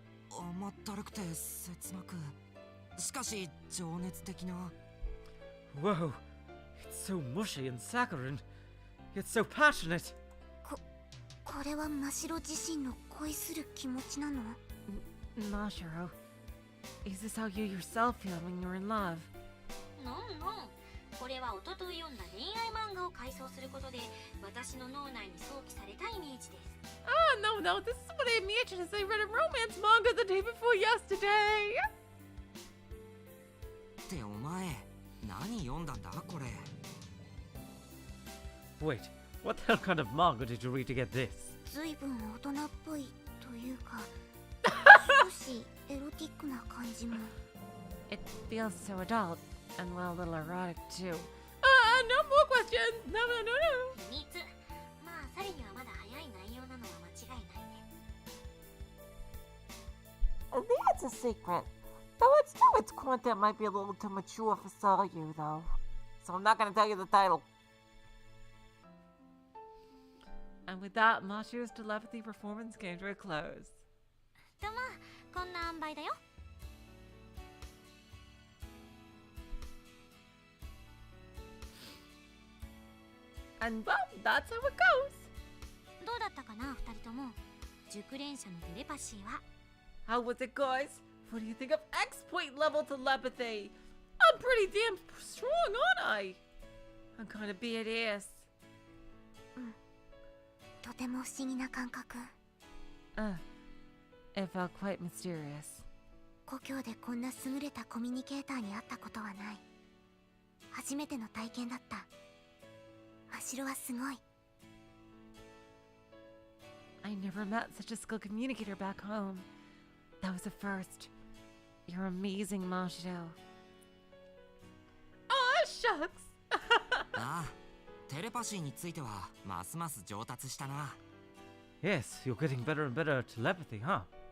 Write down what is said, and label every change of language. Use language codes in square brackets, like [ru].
[ja] 甘ったるくて切なく、しかし情熱的な。 [en] Whoa, it's so mushy and saccharine, yet so passionate. [ja] これは真白自身の恋する気持ちなの？ [en] Mashiro, is this how you yourself feel when you're in love? [ja] のんのん、これは一昨日読んだ恋愛漫画を回想することで私の脳内に想起されたイメージです。 [en] Ah, no, this is what I imagined as I read a romance manga the day before yesterday. [ja] ってお前、何読んだんだこれ？ [en] Wait, what the hell kind of manga did you read to get this? [ja] ずいぶん大人っぽいというか、少しエロティックな感じも。 [en] It feels so adult, and well, a little erotic too. No more questions! No. [ja] 秘密。まあ、サリにはまだ早い内容なのは間違いないね。 [en] That's a secret. Though it's true its content might be a little too mature for Salyu, though. So I'm not gonna tell you the title. And with that, Mashiro's telepathy performance came to a close. [ja] とまあ、こんな塩梅だよ。 [en] And well, that's how it goes. [ja] どうだったかな、二人とも。熟練者のテレパシーは。 [en] How was it, guys? What do you think of exploit level telepathy? I'm pretty damn strong, aren't I? I'm kind of badass. [ja] とても不思議な感覚。 [en] It felt quite mysterious. [ja] 故郷でこんな優れたコミュニケーターに会ったことはない。初めての体験だった。真白はすごい。 [en] I never met such a skilled communicator back home. That was a first. You're amazing, Mashiro. Aw, shucks! [ja] ああ、テレパシーについてはますます上達したな。 [en] Yes, you're getting better and better at telepathy, huh?